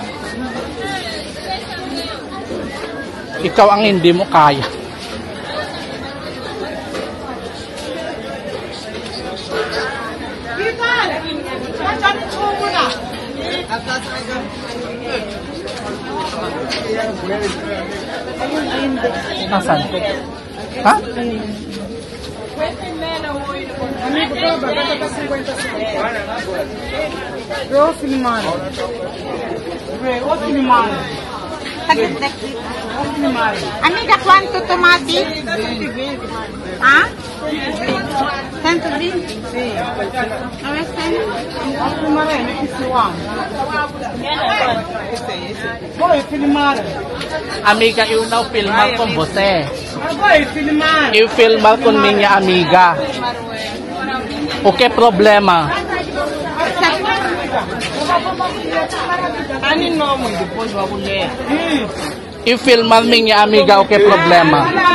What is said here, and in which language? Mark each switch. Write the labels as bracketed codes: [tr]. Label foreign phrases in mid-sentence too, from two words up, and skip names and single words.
[tl] Ikaw ang hindi mo kaya. Nasaan? Ha? [it] Amiga, quanto tomati? Ha? 120? Sì. Dove stai? [pt] Amiga, eu não filmar com você. Eu filmar com minha amiga. O que problema? Eu filmar minha amiga, o que problema?